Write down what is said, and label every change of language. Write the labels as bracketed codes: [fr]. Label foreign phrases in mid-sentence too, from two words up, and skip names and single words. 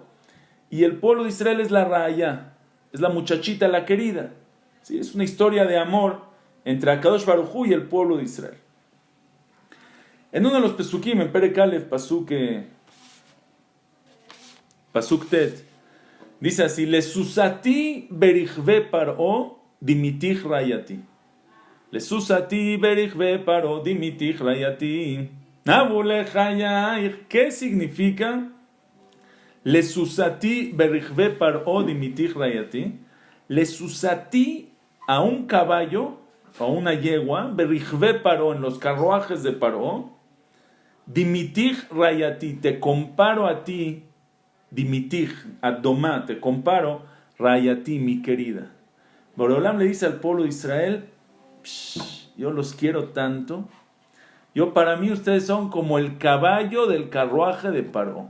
[es] Y el pueblo de Israel es la Raya, es la muchachita, la querida. ¿Sí? Es una historia de amor entre [he] הקדוש ברוך הוא [es] y el pueblo de Israel. En uno de los pesukim, en [he] פרק אלף, פסוק טית, [es] dice así: [he] לססתי ברכבי פרעה דמיתיך רעיתי. לססתי ברכבי פרעה דמיתיך רעיתי. נאוו לחייך. [es] ¿Qué significa [he] לססתי ברכבי פרעה דמיתיך רעיתי? [es] Lesusati a un caballo, a una yegua, [he] ברכבי פרעה, [es] en los carruajes de Paró, [he] דמיתיך רעיתי, [es] te comparo a ti, Dimitich, Adomá, te comparo, Rayati, mi querida. Boreolam le dice al pueblo de Israel, yo los quiero tanto, para mí ustedes son como el caballo del carruaje de Paró.